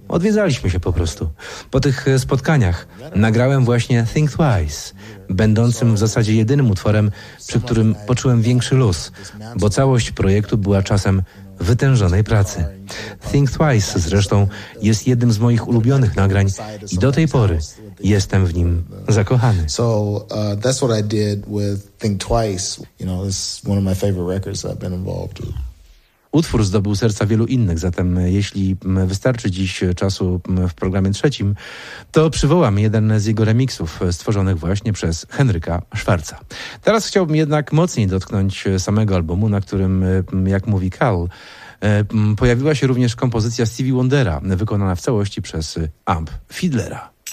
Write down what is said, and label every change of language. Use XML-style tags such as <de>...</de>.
<pl>Odwiedzaliśmy się po prostu. Po tych spotkaniach nagrałem właśnie Think Twice, będącym w zasadzie jedynym utworem, przy którym poczułem większy luz, bo całość projektu była czasem wytężonej pracy. Think Twice zresztą jest jednym z moich ulubionych nagrań i do tej pory jestem w nim zakochany.</pl> <en>So that's what I did with Think Twice. You know, it's one of my favorite records that I've been involved with.</en> <pl>Utwór zdobył serca wielu innych, zatem jeśli wystarczy dziś czasu w programie trzecim, to przywołam jeden z jego remiksów stworzonych właśnie przez Henryka Schwarza. Teraz chciałbym jednak mocniej dotknąć samego albumu, na którym, jak mówi Cal, pojawiła się również kompozycja Stevie Wondera, wykonana w całości przez Amp Fiddlera.</pl>